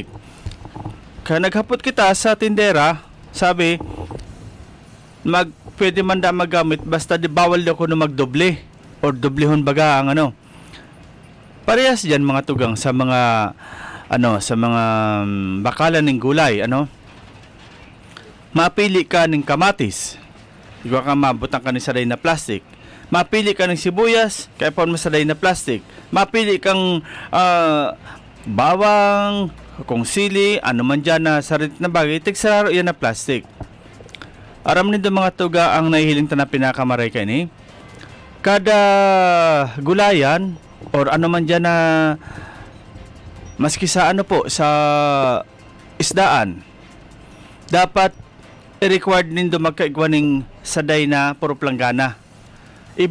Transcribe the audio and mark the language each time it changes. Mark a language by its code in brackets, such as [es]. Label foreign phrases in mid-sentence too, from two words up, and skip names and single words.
[bik] Kaya naghapot kita sa tindera, sabi pwede man da magamit basta di bawal daw ko na magdoble or doblehon baga ang parehas dyan mga tugang sa mga sa mga bakalan ng gulay, mapili ka ng kamatis, ikaw ka mabutang ka ng saday na plastic. Mapili ka ng sibuyas, kaya pa masaday na plastic. Mapili kang bawang, kung sili, ano man dyan na sarit na bagay, tigsararo yan na plastic. Aram nito mga tuga ang nahihiling na pinakamaray ka ni. Kada gulayan, or ano man dyan na maski sa sa isdaan, dapat i-required nindo magkaigwaning saday na puro planggana.